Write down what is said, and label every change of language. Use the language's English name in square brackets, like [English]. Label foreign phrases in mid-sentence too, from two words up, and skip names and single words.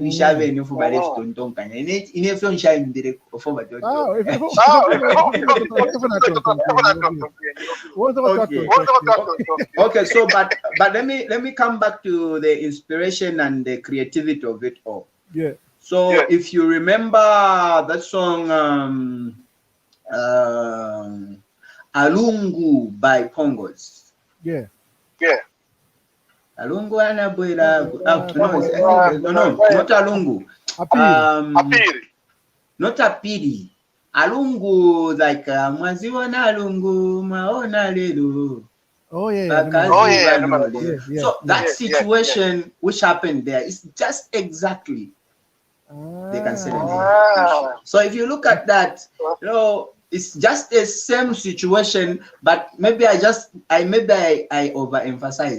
[English] Okay, so but let me come back to the inspiration and the creativity of it all. Yeah. So if you remember that song Alungu by Pongos. Yeah. [Nyanja] Alungu anabuela. No, [English] not Alungu. Not Apiri. [Nyanja] Alungu, like Mwaziwa na Alungu, maona lelu. [English] Oh yeah. So that situation which happened there is just exactly they can say it. So if you look at that, you know, it's just the same situation, but maybe I overemphasized.